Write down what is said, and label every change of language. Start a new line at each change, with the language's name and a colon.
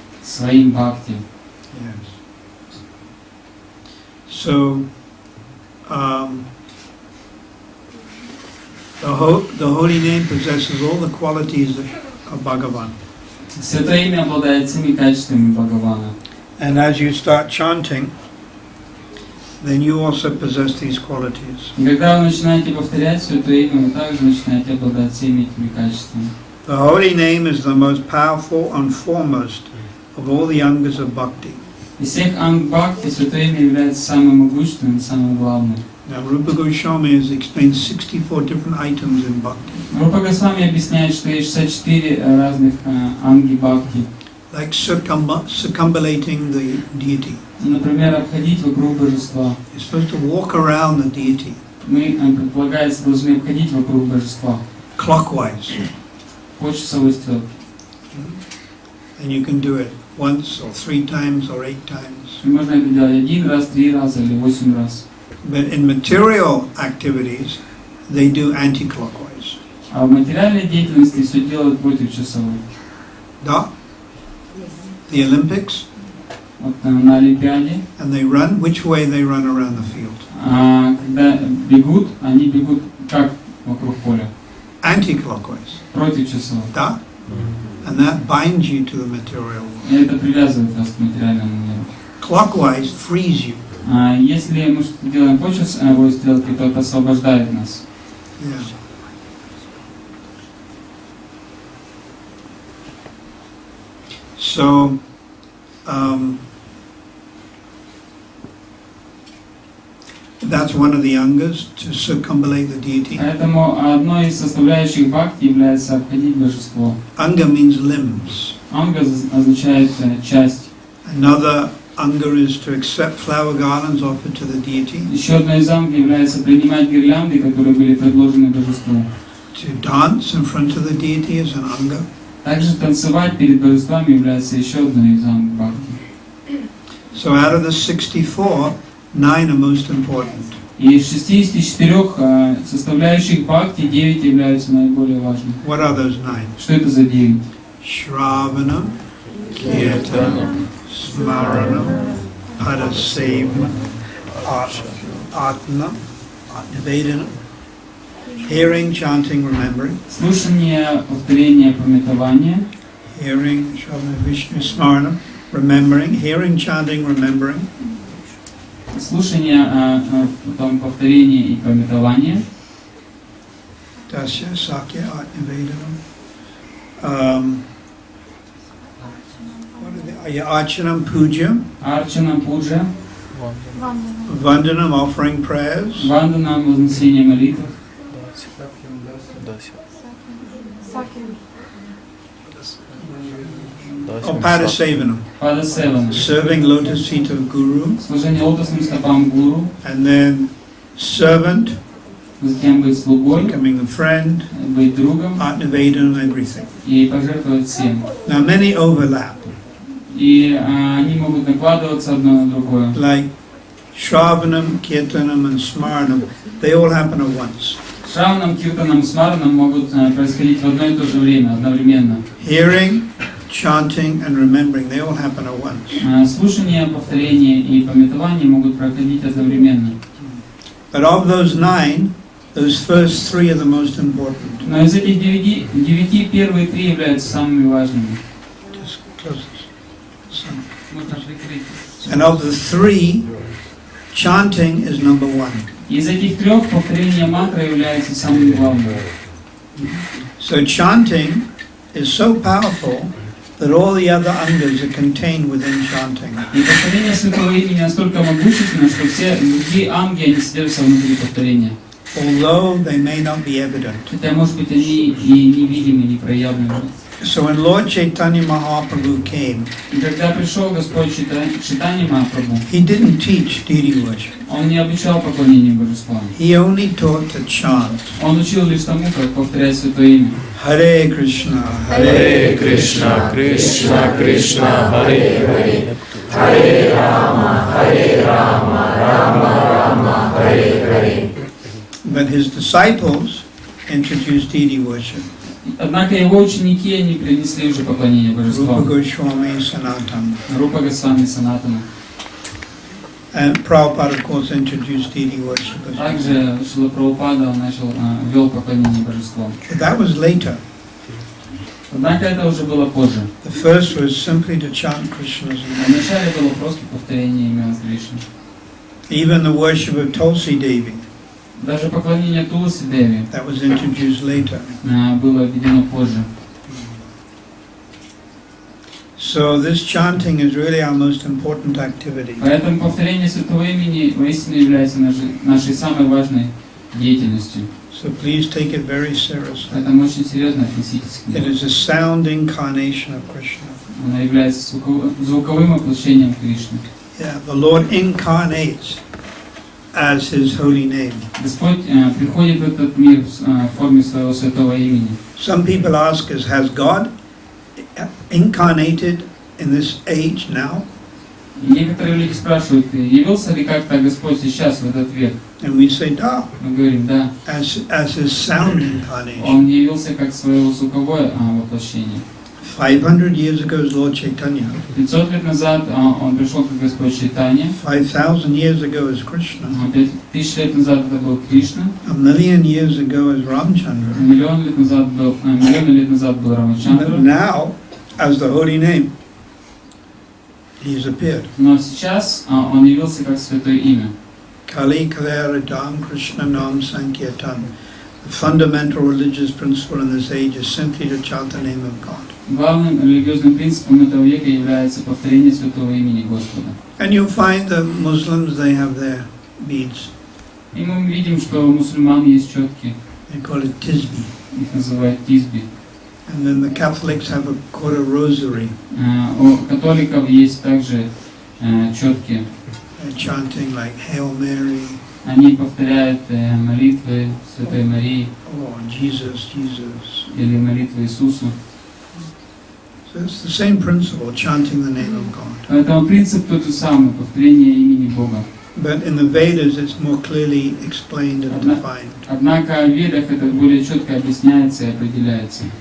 Russian: своим бхакти.
English: Yes. So the holy name possesses all the qualities of Bhagavan.
Russian: Святое Имя обладает всеми качествами Бхагавана.
English: And as you start chanting, then you also possess these qualities.
Russian: И когда вы начинаете повторять Святое Имя, вы также начинаете обладать всеми этими качествами.
English: The holy name is the most powerful and foremost of all the angas of bhakti.
Russian: Из всех анг бхакти Святое Имя является самым могущественным и самым главным.
English: Now Rupa Goswami has explained 64 different items in bhakti.
Russian: Роберт Госвами объясняет, что есть 64 разных анги бхакти.
English: Like circumambulating the deity.
Russian: Например, обходить вокруг божества.
English: You're supposed to walk around the deity.
Russian: Мы, предполагается, должны обходить вокруг божества.
English: Clockwise.
Russian: По часовой стрелке.
English: And you can do it once or 3 times or 8 times.
Russian: И можно это делать 1 раз, 3 раза или 8 раз.
English: But in material activities, they do anti-clockwise.
Russian: А в материальной деятельности все делают против часовой. Da?
English: The Olympics,
Russian: Вот на Олимпиаде,
English: and they run. Which way they run around the field?
Russian: когда бегут, они бегут как вокруг поля?
English: Anti-clockwise.
Russian: Против часовой. Da?
English: And that binds you to the material world.
Russian: И это привязывает вас к материальному миру.
English: Clockwise frees you.
Russian: Если мы что-то делаем по часовой стрелке, то это освобождает нас.
English: Yeah. So, that's one of the angas, to circumambulate the deity.
Russian: Поэтому одной из составляющих бхакти является обходить божество.
English: Anga means limbs.
Russian: Анга означает часть.
English: Another anga is to accept flower garlands offered to the deity.
Russian: Еще одной из анг является принимать гирлянды, которые были предложены божеству.
English: To dance in front of the deity is an anga.
Russian: Также танцевать перед божествами является еще одной из анг бхакти.
English: So out of the 64, 9 are most important.
Russian: И из 64 составляющих бхакти 9 являются наиболее важными.
English: What are those 9?
Russian: Что это за 9?
Sanskrit: Shravanam, Kirtanam, Smaranam, Padasevam, Archanam.
English: Atma, Atmavedana, hearing, chanting, remembering.
Russian: Слушание, повторение, памятование.
English: Hearing, Shravana, Vishnu, Smarana, remembering. Hearing, chanting, remembering.
Russian: Слушание, потом повторение и памятование.
Sanskrit: Dasya, Sakya, Atmavedana. Archanam, Puja.
Russian: Арчана, пуджа.
English: Vandanam, offering prayers.
Russian: Вандана, вознесение молитв.
Sanskrit: Padasevanam,
Russian: Падасевана.
English: serving lotus feet of Guru.
Russian: Служение лотосным стопам гуру.
English: And then servant,
Russian: Затем быть слугой,
English: becoming a friend,
Russian: быть другом
English: Atmavedana, everything.
Russian: и пожертвовать всем.
English: Now many overlap,
Russian: И они могут накладываться одно на другое.
English: like Shravanam, Kirtanam and Smaranam, they all happen at once.
Russian: Шраванам, Киртанам, Смаранам могут происходить в одно и то же время, одновременно.
English: Hearing, chanting and remembering, they all happen at once.
Russian: Слушание, повторение и памятование могут проходить одновременно.
English: But of those 9, those first 3 are the most important.
Russian: Но из этих 9 первые 3 являются самыми важными.
English: Just close this. So,
Russian: Можно прикрыть.
English: and of the 3, chanting is number 1.
Russian: Из этих 3 повторение мантры является самым главным.
English: So chanting is so powerful that all the other angas are contained within chanting.
Russian: И повторение Святого Имени настолько могущественно, что все другие анги, они содержатся внутри повторения.
English: Although they may not be evident.
Russian: Хотя, может быть, они и невидимы, не проявлены.
English: So when Lord Chaitanya Mahaprabhu came,
Russian: И когда пришел Господь Чайтанья Махапрабху,
English: he didn't teach deity worship.
Russian: Он не обучал поклонению божествам.
English: He only taught to chant.
Russian: Он учил лишь тому, как повторять Святое Имя.
Sanskrit: Hare Krishna, Hare Krishna, Krishna Krishna, Hare Hare, Hare Rama, Rama Rama, Hare Hare.
English: But his disciples introduced deity worship.
Russian: Однако его ученики, они принесли уже поклонение
English: Rupa
Russian: божествам.
English: Goswami, Sanatana.
Russian: Рупа Госвами, Санатана.
English: And Prabhupada, of course, introduced deity worship as well.
Russian: Также Шрила Прабхупада вел поклонение божествам.
English: But that was later.
Russian: Однако это уже было позже.
English: The first was simply to chant Krishna's name.
Russian: Вначале было просто повторение имен Кришны.
English: Even the worship of Tulsi Devi,
Russian: Даже поклонение Туласи Деви
English: that was introduced later.
Russian: было введено позже.
English: So this chanting is really our most important activity.
Russian: Поэтому повторение Святого Имени воистину является нашей самой важной деятельностью.
English: So please take it very seriously.
Russian: Поэтому очень серьезно относитесь к
English: It
Russian: нему.
English: is a sound incarnation of Krishna.
Russian: Она является звуковым воплощением Кришны.
English: Yeah, the Lord incarnates as His holy name.
Russian: Господь приходит в этот мир в форме своего святого имени.
English: Some people ask us, has God incarnated in this age now?
Russian: И некоторые люди спрашивают, явился ли как-то Господь сейчас, в этот век?
English: And we say,
Russian: da, Мы говорим, да.
English: as His sound incarnation.
Russian: Он явился как свое звуковое воплощение.
English: 500 years ago is Lord Chaitanya.
Russian: 500 лет назад он пришел как Господь Чайтанья.
English: 5,000 years ago is Krishna.
Russian: 5000 лет назад это был Кришна.
English: 1,000,000 years ago is Ramchandra.
Russian: Миллионы лет назад был
English: But
Russian: Рамачандра.
English: now, as the holy name, He's appeared.
Russian: Но сейчас он явился как Святое Имя.
Bangla: Kali Kalera Dam Krishna Nam Sankirtan.
English: The fundamental religious principle in this age is simply to chant the name of God.
Russian: Главным религиозным принципом этого века является повторение Святого Имени Господа.
English: And you'll find the Muslims, they have their beads.
Russian: И мы видим, что у мусульман есть четки,
English: They call it Tisbi.
Russian: их называют тизби.
English: And then the Catholics have called a rosary.
Russian: У католиков есть также четки.
English: They're chanting like Hail Mary,
Russian: Они повторяют молитвы Святой Марии
English: or Jesus, Jesus.
Russian: или молитвы Иисусу.
English: So it's the same principle, chanting the name of God.
Russian: Поэтому принцип тот же самый, повторение имени Бога.
English: But in the Vedas it's more clearly explained and defined.
Russian: Однако в Ведах это более четко объясняется и определяется.